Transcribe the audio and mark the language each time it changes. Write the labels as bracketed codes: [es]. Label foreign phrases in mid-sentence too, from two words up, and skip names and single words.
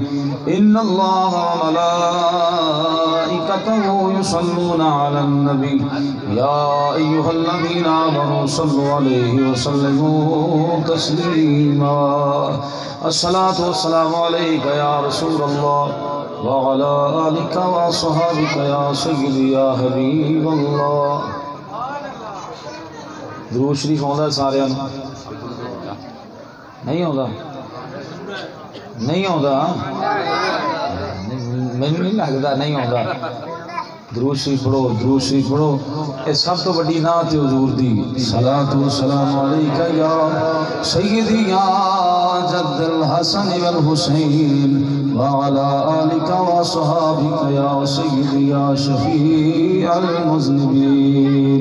[ar] إن الله وملائكته يصلون على النبي يا أيها الذين آمنوا صلوا عليه وسلموا تسليما. الصلاة والسلام عليك يا رسول الله وعلى آلك وصحابك يا سيدي يا حبيب الله. [pa] درود شریف آندا سارے نہیں آندا نہیں آندا مینوں نہیں لگدا نہیں آندا. درود شریف پڑھو درود شریف پڑھو. اے سب تو بڑی نعت حضور دی. [ar] صلاۃ و سلام علیکہ یا سیدی یا جد الحسن والحسین وعلی آلک وصحابک یا سیدی یا شفیع المذنبین.